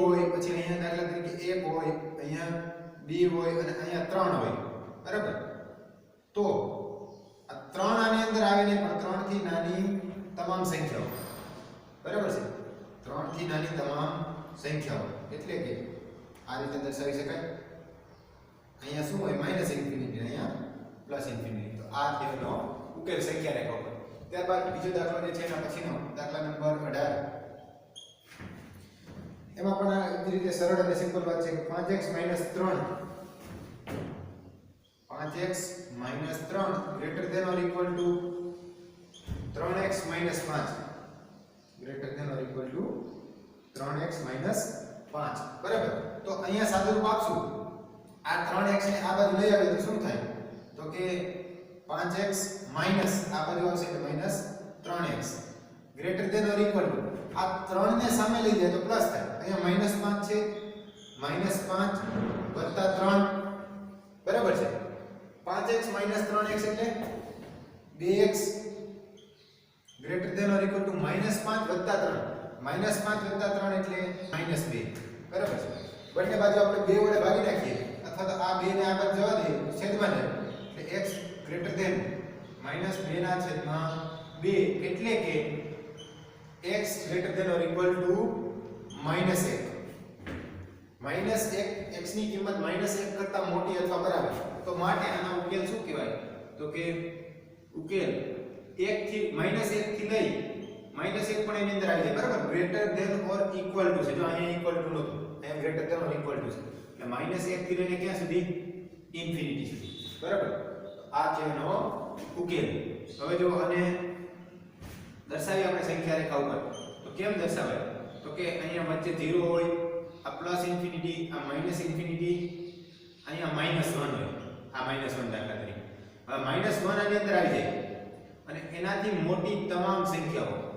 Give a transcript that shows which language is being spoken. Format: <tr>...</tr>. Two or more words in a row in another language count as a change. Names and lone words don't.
<gu>હોય પછી અહીંયા દાખલા તરીકે 1 હોય અહીંયા 2 હોય અને અહીંયા 3 હોય બરાબર તો આ 3 આની અંદર આવે ને પણ 3 થી નાની તમામ સંખ્યાઓ બરાબર છે 3 થી નાની તમામ સંખ્યાઓ એટલે કે આ રીતે દર્શાવી શકાય અહીંયા શું હોય</gu> <en>minus infinity</en> <gu>અહીંયા</gu> <en>plus infinity</en> <gu>તો આ થયોનો ઉકેલ સંખ્યા રેખા ઉપર ત્યારબાદ બીજો દાખલો જે છે એના પછીનો દાખલા નંબર 18 એમાં પણ આ રીતે સરળ અને સિમ્પલ વાત છે કે 5x 3 5x 3</gu> <en>greater than or equal to</en> <gu>3x 5 greater</gu> <en>than or equal to</en> <gu>3x 5 બરાબર તો અહીંયા સાદુરૂપ આપશું આ 3x ને આ બાજુ લઈ આવે તો શું થાય તો કે 5x માઈનસ આ બાજુ આવશે એટલે -3x</gu> <en>greater than or equal to</en> <gu>આ 3 ને સામે લઈ જાય તો પ્લસ થાય અહીંયા -5 છે -5 + 3 બરાબર છે 5x 3x એટલે 2x</gu> <en>greater than or equal to</en> <gu>-5 + 3 -5 + 3 એટલે -2 બરાબર છે બંને બાજુ આપણે 2 વડે ભાગી નાખીએ અથવા તો આ 2 ને આ બાજુ જવા દઈએ છેદમાં જાય એટલે x</gu> <en>greater than</en> <gu>-2 ના છેદમાં 2 એટલે કે x</gu> <en>greater than or equal to</en> <gu>-1 x ની કિંમત -1 કરતા મોટી અથવા બરાબર તો માટે આનો ઉકેલ શું કહેવાય તો કે ઉકેલ 1 થી -1 થી લઈ -1 પણ એની અંદર આવી જાય બરાબર</gu> <en>greater than or equal to</en> <gu>છે જો અહીંયા</gu> <en>equal to</en> <gu>નહોતું અહીંયા</gu> <en>greater than or equal to</en> <gu>છે એટલે -1 થી લઈને ક્યાં સુધી ઇન્ફિનિટી સુધી બરાબર આ છે એનો ઉકેલ હવે જો આને દર્શાવી આપણે સંખ્યા રેખા ઉપર તો કેમ દર્શાવાય તો કે અહીંયા વચ્ચે 0 હોય આ</gu> <en>plus infinity</en> <gu>આ</gu> <en>minus infinity</en> <gu>અહીંયા -1 હોય આ -1 દાખલા તરીકે હવે -1 આની અંદર આવી જાય અને એનાથી મોટી તમામ સંખ્યાઓ</gu>